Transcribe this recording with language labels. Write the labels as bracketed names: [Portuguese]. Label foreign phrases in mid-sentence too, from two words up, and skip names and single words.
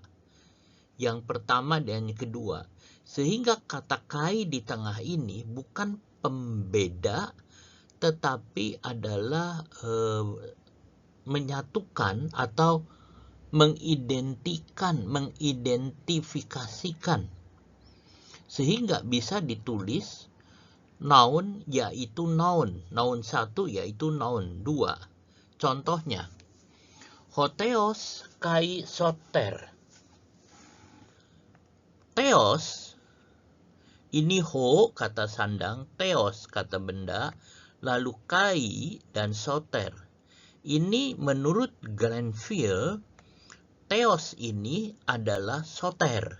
[Indonesian] Yang pertama dan yang kedua. Sehingga kata kai di tengah ini bukan pembeda, tetapi adalah menyatukan atau mengidentifikasikan. Sehingga bisa ditulis noun yaitu noun. Noun 1 yaitu noun 2. Contohnya, [Greek] hotheos kai soter. [Indonesian] Theos, ini ho kata sandang, theos kata benda, lalu kai dan soter. Ini menurut Grenfell, theos ini adalah soter.